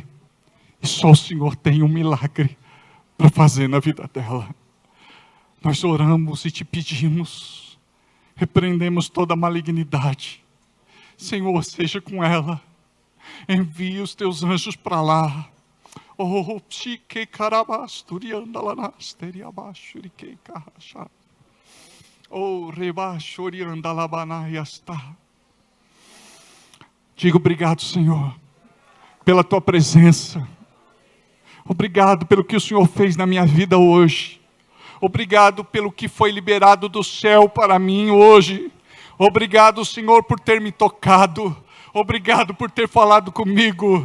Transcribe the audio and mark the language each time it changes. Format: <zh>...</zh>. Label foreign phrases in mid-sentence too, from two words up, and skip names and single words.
<pt>E só o Senhor tem um milagre para fazer na vida dela. Nós oramos e te pedimos, repreendemos toda a malignidade. Senhor, seja com ela. Envia os teus anjos para lá. Oh, psique carabasturianda lanasteri abaixo riquei carracha. Oh, rebaixo orianda labanaiasta. Digo obrigado, Senhor, pela tua presença. Obrigado pelo que o Senhor fez na minha vida hoje. Obrigado pelo que foi liberado do céu para mim hoje. Obrigado, Senhor, por ter me tocado. Obrigado por ter falado comigo.</pt>